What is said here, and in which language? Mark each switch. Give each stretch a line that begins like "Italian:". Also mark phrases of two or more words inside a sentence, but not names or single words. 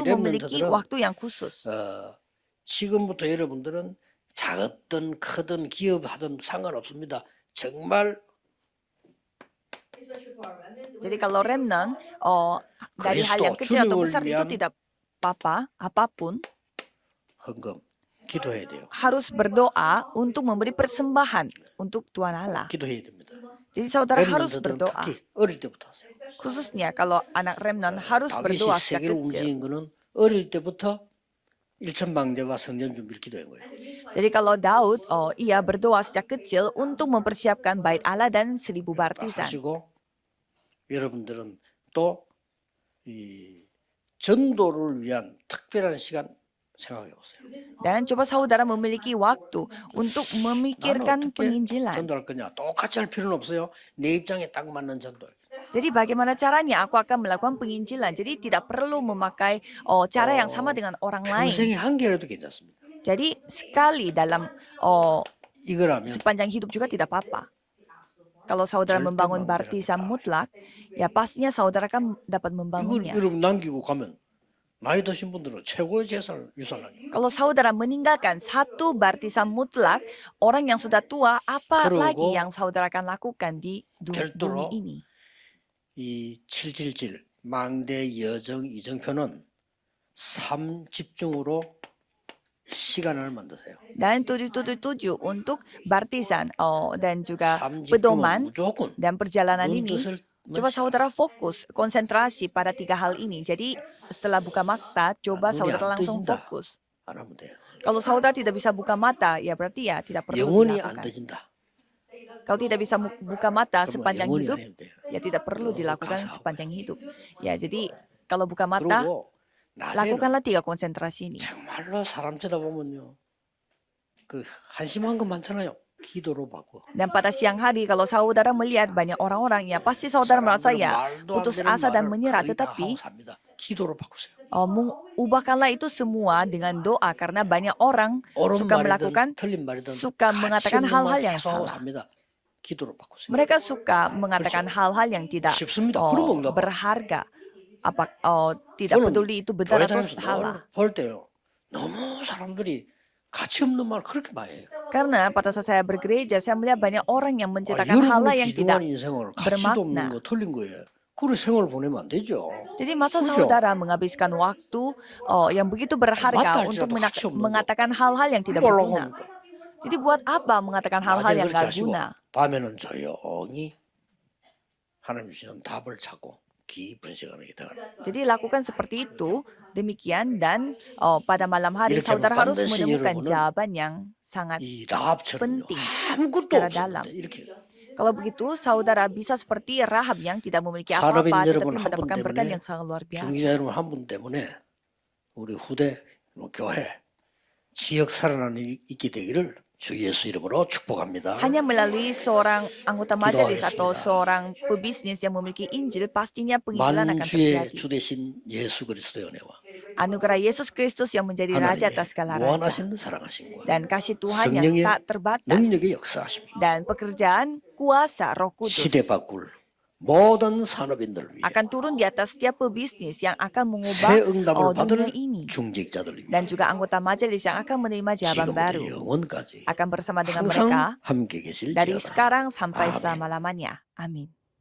Korean: 특히
Indonesian: memiliki
Korean: 렘넌트들은,
Indonesian: waktu yang khusus.
Korean: 지금부터 여러분들은 작았든 크든 기업하든 상관없습니다. 정말
Indonesian: Jadi kalau remnant, dari hal yang kecil atau besar itu tidak apa-apa, apapun,
Korean: 헌금 기도해야 돼요.
Indonesian: harus berdoa untuk memberi persembahan untuk Tuhan Allah.
Korean: 기도해야 됩니다.
Indonesian: Jadi saudara harus
Korean: 렘넌트들은
Indonesian: berdoa.
Korean: 특히 어릴 때부터 하세요.
Indonesian: Khususnya kalau anak remnant harus berdoa
Korean: 다윗이
Indonesian: sejak
Korean: 세계를
Indonesian: kecil.
Korean: 움직인 거는 어릴 때부터 일천방대와 성전 준비를 기도한 거예요.
Indonesian: Jadi kalau Daud, ia berdoa sejak kecil untuk mempersiapkan bait Allah dan 1000 baptisan.
Korean: 하시고 여러분들은 또 이 전도를 위한 특별한 시간 생각해 보세요.
Indonesian: Dan coba saudara memiliki waktu untuk
Korean: 나는
Indonesian: memikirkan
Korean: 어떻게
Indonesian: penginjilan.
Korean: 전도할 거냐? 똑같이 할 필요는 없어요. 내 입장에 딱 맞는 전도.
Indonesian: Jadi bagaimana caranya aku akan melakukan penginjilan. Jadi tidak perlu memakai cara yang sama dengan orang lain.
Korean: 평생에 한 개라도 괜찮습니다.
Indonesian: Jadi sekali dalam
Korean: 이거라면
Indonesian: sepanjang hidup juga tidak apa-apa. Kalau saudara
Korean: 절대
Indonesian: membangun
Korean: 마음대로
Indonesian: baptisan
Korean: 합니다.
Indonesian: mutlak, ya pastinya saudara kan dapat
Korean: 이걸
Indonesian: membangunnya.
Korean: 여러분 남기고 가면 나이 드신 분들은 최고의 재산을 유산하게.
Indonesian: Kalau saudara meninggalkan satu baptisan mutlak, orang yang sudah tua, apa
Korean: 그러고
Indonesian: lagi yang saudara akan lakukan di bumi
Korean: 별도로
Indonesian: ini?
Korean: 이 777 망대 여정 이정표는 3집중으로 시간을 만드세요.
Indonesian: Dan 777 untuk baptisan dan juga
Korean: 3집중은
Indonesian: pedoman
Korean: 무조건
Indonesian: dan perjalanan
Korean: 눈
Indonesian: ini.
Korean: 뜻을
Indonesian: Coba saudara fokus, konsentrasi pada 3 hal ini. Jadi setelah buka mata, coba
Korean: 눈이
Indonesian: saudara
Korean: 안
Indonesian: langsung
Korean: 뜨진다.
Indonesian: fokus.
Korean: 안 하면 돼요.
Indonesian: Kalau saudara tidak bisa buka mata, ya berarti ya tidak perlu
Korean: 영원히 안
Indonesian: dilakukan.
Korean: 뜨진다.
Indonesian: Kalau tidak bisa buka mata
Korean: 그러면
Indonesian: sepanjang
Korean: 영원히
Indonesian: hidup,
Korean: 안 해도 돼요.
Indonesian: ya tidak perlu dilakukan
Korean: 가서 하고
Indonesian: sepanjang hidup. Ya, jadi kalau buka mata,
Korean: 그리고 낮에는
Indonesian: lakukanlah 3 konsentrasi ini.
Korean: 정말로 사람 쳐다보면요. 그 한심한 거 많잖아요. 기도로 바꿔.
Indonesian: Dan pada siang hari, kalau saudara melihat banyak orang-orang, ya pasti saudara merasa
Korean: 사람들은
Indonesian: ya
Korean: 말도 안
Indonesian: putus
Korean: 되는
Indonesian: asa dan
Korean: 말을
Indonesian: menyerah.
Korean: 거의 다
Indonesian: Tetapi
Korean: 하고 삽니다. 기도로 바꾸세요.
Indonesian: ubahkanlah itu semua dengan doa, karena banyak orang
Korean: 옳은
Indonesian: suka
Korean: 말이든
Indonesian: melakukan,
Korean: 틀린 말이든
Indonesian: suka
Korean: 가치
Indonesian: mengatakan
Korean: 없는
Indonesian: hal-hal
Korean: 말
Indonesian: yang
Korean: 계속 하고
Indonesian: salah.
Korean: 삽니다. 기도로 바꾸세요.
Indonesian: Mereka suka mengatakan hal-hal yang tidak
Korean: 쉽습니다. 그럼 응답.
Indonesian: berharga. Tidak
Korean: 저는
Indonesian: peduli itu benar
Korean: 교회
Indonesian: atau
Korean: 다니면서
Indonesian: salah.
Korean: 늘 볼 때요. 너무 사람들이 가치 없는 말 그렇게 많이 해요.
Indonesian: Karena pada saat saya bergereja, saya melihat banyak orang yang menceritakan hal-hal
Korean: 여러분의
Indonesian: yang tidak
Korean: 귀중한 인생을 가치도 없는
Indonesian: bermakna.
Korean: 거 틀린 거예요. 그래 생활을 보내면 안 되죠.
Indonesian: Jadi masa
Korean: 그죠?
Indonesian: saudara menghabiskan waktu yang begitu berharga
Korean: 맞다
Indonesian: untuk
Korean: 할지라도 가치 없는 거.
Indonesian: mengatakan hal-hal yang tidak
Korean: 뭐라고
Indonesian: berguna.
Korean: 합니까?
Indonesian: Jadi buat apa mengatakan hal-hal
Korean: 낮에는
Indonesian: yang
Korean: 그렇게
Indonesian: gak
Korean: 하시고
Indonesian: guna?
Korean: 밤에는 조용히 하나님 주시는 답을 찾고 깊은 시간을 기도하는.
Indonesian: Jadi lakukan seperti itu, demikian, dan pada malam hari
Korean: 이렇게
Indonesian: saudara
Korean: 하면
Indonesian: harus
Korean: 반드시
Indonesian: menemukan
Korean: 여러분은
Indonesian: jawaban yang sangat
Korean: 이 라합처럼요.
Indonesian: penting
Korean: 아무것도
Indonesian: secara
Korean: 없었는데
Indonesian: dalam.
Korean: 이렇게
Indonesian: Kalau begitu, saudara bisa seperti Rahab yang tidak memiliki
Korean: 산업인
Indonesian: apa-apa,
Korean: 여러분
Indonesian: tetapi
Korean: 한 분
Indonesian: mendapatkan berkat
Korean: 때문에
Indonesian: yang sangat luar biasa.
Korean: 중기자 여러분 한 분 때문에 우리 후대 교회 지역 살아나는 있게 되기를 주 예수 이름으로 축복합니다.
Indonesian: Hanya melalui seorang anggota majelis atau
Korean: Doa겠습니다.
Indonesian: seorang pebisnis yang memiliki Injil, pastinya penginjilan akan
Korean: 만주의
Indonesian: terjadi.
Korean: 주 대신 예수 그리스도의 은혜와
Indonesian: Anugerah Yesus Kristus yang menjadi Raja
Korean: 하나님의
Indonesian: atas segala raja.
Korean: 무한하신 사랑하심과
Indonesian: Dan kasih Tuhan yang
Korean: 성령의
Indonesian: tak terbatas.
Korean: 능력의 역사하심이
Indonesian: Dan pekerjaan kuasa Roh Kudus
Korean: 시대 바꿀 모든 산업인들을 위해
Indonesian: akan turun di atas setiap pebisnis yang akan mengubah
Korean: 새 응답을
Indonesian: dunia
Korean: 받을
Indonesian: ini.
Korean: 중직자들을 위해
Indonesian: Dan juga anggota majelis yang akan menerima jawaban baru.
Korean: 지금부터 영원까지
Indonesian: Akan bersama dengan mereka
Korean: 항상 함께 계실
Indonesian: dari
Korean: 지어다.
Indonesian: sekarang sampai Amin. selama-lamanya. Amin.